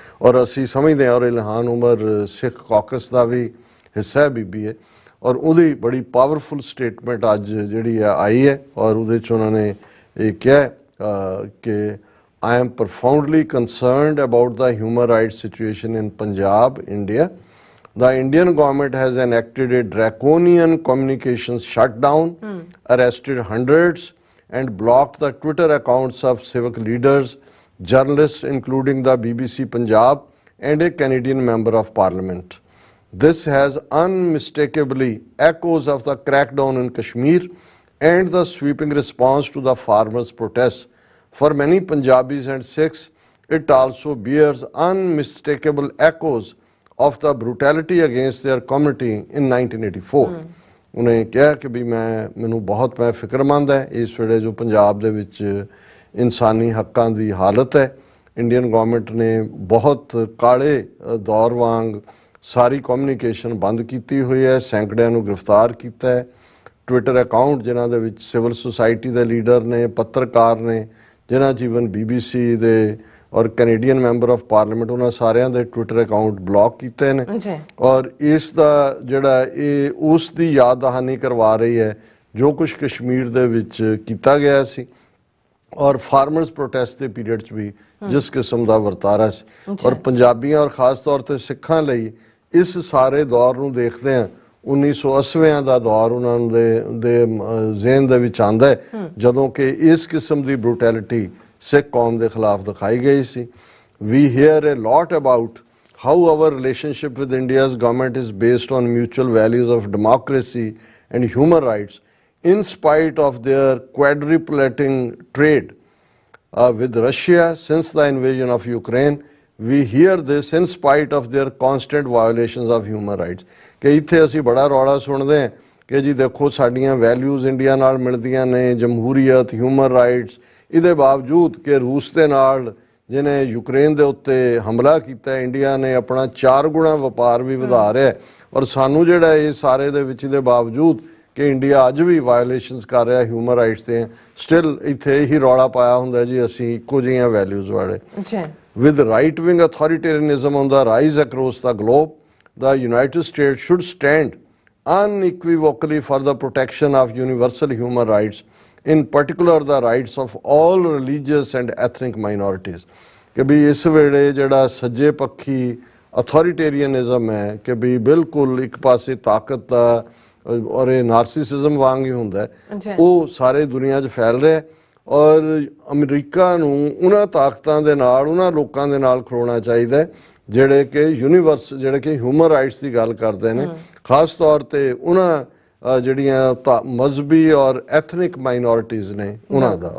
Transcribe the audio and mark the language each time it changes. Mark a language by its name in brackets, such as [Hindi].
[Punjabi] ਔਰ ਅਸੀਂ ਸਮਝਦੇ ਹਾਂ, ਔਰ ਇਲਹਾਨ ਉਮਰ ਸਿੱਖ ਕਾਕਸ ਦਾ ਵੀ ਹਿੱਸਾ ਹੈ, ਬੀਬੀ ਹੈ, ਔਰ ਉਹਦੀ ਬੜੀ ਪਾਵਰਫੁਲ ਸਟੇਟਮੈਂਟ ਅੱਜ ਜਿਹੜੀ ਹੈ ਆਈ ਹੈ ਔਰ ਉਹਦੇ 'ਚ ਉਹਨਾਂ ਨੇ ਇਹ ਕਿਹਾ ਕਿ [English] I am profoundly concerned about the human rights situation in Punjab, India. The Indian government has enacted a draconian communications shutdown, arrested hundreds, and blocked the Twitter accounts of civic leaders, journalists, including the BBC Punjab and a Canadian member of parliament. This has unmistakably echoes of the crackdown in Kashmir and the sweeping response to the farmers' protests. For many Punjabis and Sikhs, it also bears unmistakable echoes of the brutality against their community in 1984. [Punjabi] ਉਹਨੇ ਕਿਹਾ ਕਿ ਵੀ ਮੈਨੂੰ ਬਹੁਤ ਫਿਕਰਮੰਦ ਹੈ ਇਸ ਵੇਲੇ ਜੋ ਪੰਜਾਬ ਦੇ ਵਿੱਚ ਇਨਸਾਨੀ ਹੱਕਾਂ ਦੀ ਹਾਲਤ ਹੈ। ਇੰਡੀਅਨ ਗਵਰਨਮੈਂਟ ਨੇ ਬਹੁਤ ਕਾਲੇ ਦੌਰ ਵਾਂਗ ਸਾਰੀ ਕਮਿਊਨੀਕੇਸ਼ਨ ਬੰਦ ਕੀਤੀ ਹੋਈ ਹੈ, ਸੈਂਕੜਿਆਂ ਨੂੰ ਗ੍ਰਿਫਤਾਰ ਕੀਤਾ ਹੈ। ਟਵਿੱਟਰ ਅਕਾਊਂਟ ਜਿਨ੍ਹਾਂ ਦੇ ਵਿੱਚ ਸਿਵਲ ਸੁਸਾਇਟੀ ਦੇ ਲੀਡਰ ਨੇ, ਪੱਤਰਕਾਰ ਨੇ, ਜਿਨ੍ਹਾਂ 'ਚ ਈਵਨ BBC ਦੇ ਔਰ ਕੈਨੇਡੀਅਨ ਮੈਂਬਰ ਆਫ ਪਾਰਲੀਮੈਂਟ, ਉਹਨਾਂ ਸਾਰਿਆਂ ਦੇ ਟਵਿੱਟਰ ਅਕਾਊਂਟ ਬਲੌਕ ਕੀਤੇ ਨੇ। ਔਰ ਇਸ ਦਾ ਜਿਹੜਾ ਇਹ ਉਸ ਦੀ ਯਾਦ ਦਹਾਨੀ ਕਰਵਾ ਰਹੀ ਹੈ ਜੋ ਕੁਝ ਕਸ਼ਮੀਰ ਦੇ ਵਿੱਚ ਕੀਤਾ ਗਿਆ ਸੀ ਔਰ ਫਾਰਮਰਸ ਪ੍ਰੋਟੈਸਟ ਦੇ ਪੀਰੀਅਡ 'ਚ ਵੀ ਜਿਸ ਕਿਸਮ ਦਾ ਵਰਤਾਰਾ ਸੀ। ਔਰ ਪੰਜਾਬੀਆਂ ਔਰ ਖਾਸ ਤੌਰ ਤੇ ਸਿੱਖਾਂ ਲਈ ਇਸ ਸਾਰੇ ਦੌਰ ਨੂੰ ਦੇਖਦੇ ਹਾਂ 1980 ਦਾ ਦੌਰ ਉਹਨਾਂ ਦੇ ਜ਼ਿਹਨ ਦੇ ਵਿੱਚ ਆਉਂਦਾ ਹੈ ਜਦੋਂ ਕਿ ਇਸ ਕਿਸਮ ਦੀ ਬਰੂਟੈਲਿਟੀ ਸਿੱਖ ਕੌਮ ਦੇ ਖਿਲਾਫ ਦਿਖਾਈ ਗਈ ਸੀ। [English] We hear a lot about how our relationship with India's government is based on mutual values of democracy and human rights in spite of their quadrupling trade with Russia since the invasion of Ukraine. We hear this in spite of their constant violations of human rights. [Punjabi] ਕਿ ਇੱਥੇ ਅਸੀਂ ਬੜਾ ਰੌਲਾ ਸੁਣਦੇ ਹਾਂ ਕਿ ਜੀ ਦੇਖੋ ਸਾਡੀਆਂ ਵੈਲਿਊਜ਼ ਇੰਡੀਆ ਨਾਲ ਮਿਲਦੀਆਂ ਨੇ, ਜਮਹੂਰੀਅਤ, ਹਿਊਮਨ ਰਾਈਟਸ, ਇਹਦੇ ਬਾਵਜੂਦ ਕਿ ਰੂਸ ਦੇ ਨਾਲ ਜਿਹਨੇ ਯੂਕਰੇਨ ਦੇ ਉੱਤੇ ਹਮਲਾ ਕੀਤਾ, ਇੰਡੀਆ ਨੇ ਆਪਣਾ 4 ਗੁਣਾ ਵਪਾਰ ਵੀ ਵਧਾ ਰਿਹਾ ਔਰ ਸਾਨੂੰ ਜਿਹੜਾ ਇਹ ਸਾਰੇ ਦੇ ਵਿੱਚ ਇਹਦੇ ਬਾਵਜੂਦ ਕਿ ਇੰਡੀਆ ਅੱਜ ਵੀ ਵਾਇਓਲੇਸ਼ਨਸ ਕਰ ਰਿਹਾ ਹਿਊਮਨ ਰਾਈਟਸ ਦੇ, ਸਟਿਲ ਇੱਥੇ ਇਹੀ ਰੌਲਾ ਪਾਇਆ ਹੁੰਦਾ ਜੀ ਅਸੀਂ ਇੱਕੋ ਜਿਹੀਆਂ ਵੈਲਿਊਜ਼ ਵਾਲੇ। [English] With right-wing authoritarianism on the rise across the globe, the United States should stand unequivocally for the protection of universal human rights, in particular the rights of all religious and ethnic minorities. [Punjabi] ਕਿ ਵੀ ਇਸ ਵੇਲੇ ਜਿਹੜਾ ਸੱਜੇ ਪੱਖੀ ਅਥੋਰੀਟੇਰੀਅਨਿਜ਼ਮ ਹੈ ਕਿ ਵੀ ਬਿਲਕੁਲ ਇੱਕ ਪਾਸੇ ਤਾਕਤ ਦਾ ਔਰ ਇਹ ਨਾਰਸਿਸਿਜ਼ਮ ਵਾਂਗ ਹੀ ਹੁੰਦਾ ਹੈ, ਉਹ ਸਾਰੇ ਦੁਨੀਆ 'ਚ ਫੈਲ ਰਿਹਾ ਔਰ ਅਮਰੀਕਾ ਨੂੰ ਉਹਨਾਂ ਤਾਕਤਾਂ ਦੇ ਨਾਲ, ਉਹਨਾਂ ਲੋਕਾਂ ਦੇ ਨਾਲ ਖਲੋਣਾ ਚਾਹੀਦਾ ਜਿਹੜੇ ਕਿ ਯੂਨੀਵਰਸ, ਜਿਹੜੇ ਕਿ ਹਿਊਮਨ ਰਾਈਟਸ ਦੀ ਗੱਲ ਕਰਦੇ ਨੇ, ਖਾਸ ਤੌਰ ਤੇ ਉਹਨਾਂ ਜਿਹੜੀਆਂ ਮਜ਼ਹਬੀ ਔਰ ਐਥਨਿਕ ਮਾਈਨੋਰਿਟੀਜ਼ ਨੇ ਉਹਨਾਂ ਦਾ।